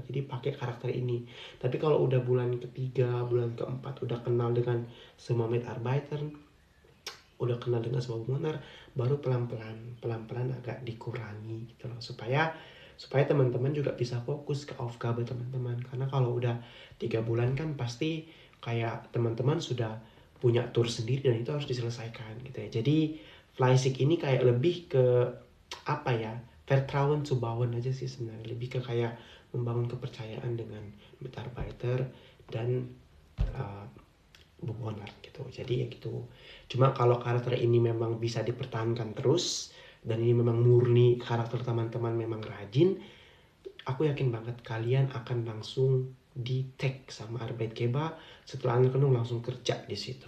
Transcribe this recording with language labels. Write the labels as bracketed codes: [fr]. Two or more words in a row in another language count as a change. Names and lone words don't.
[id] Jadi pakai karakter ini. Tapi kalau udah bulan ketiga, bulan keempat udah kenal dengan semua mitarbeiter, udah kenal dengan semua bewoner, baru pelan-pelan agak dikurangi gitu loh, supaya teman-teman juga bisa fokus ke Aufgabe teman-teman. Karena kalau udah 3 bulan kan pasti kayak teman-teman sudah punya tour sendiri dan itu harus diselesaikan gitu ya. Jadi Fleißig ini kayak lebih ke apa ya, [de] Vertrauen zu bauen [id] aja sih sebenarnya, lebih ke kayak membangun kepercayaan dengan Mitarbeiter dan bewoner gitu. Jadi ya gitu. Cuma kalau karakter ini memang bisa dipertahankan terus dan ini memang murni karakter teman-teman memang rajin, aku yakin banget kalian akan langsung di tag sama Arbeitgeber setelah anak-anak langsung kerja di situ.